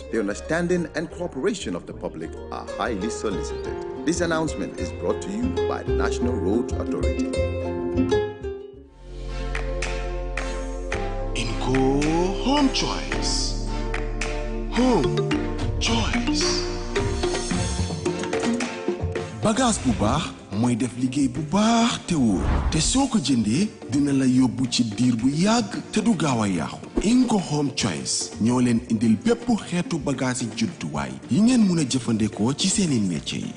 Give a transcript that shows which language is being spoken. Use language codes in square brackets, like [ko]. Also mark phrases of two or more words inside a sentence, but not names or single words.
[en] The understanding and cooperation of the public are highly solicited. This announcement is brought to you by the National Roads Authority. Inco Home Choice. Home Choice. [wo] Bagage bu baax mooy def liggéey bu baax te wóor te soo ko jëndee dina la yóbbu ci diir bu yàgg te du gaaw a yàqu. Inco Home Choice ñoo leen indil bépp xeetu bagage yi judduwaay yi ngeen mën a jëfandikoo ci seeni métier yi.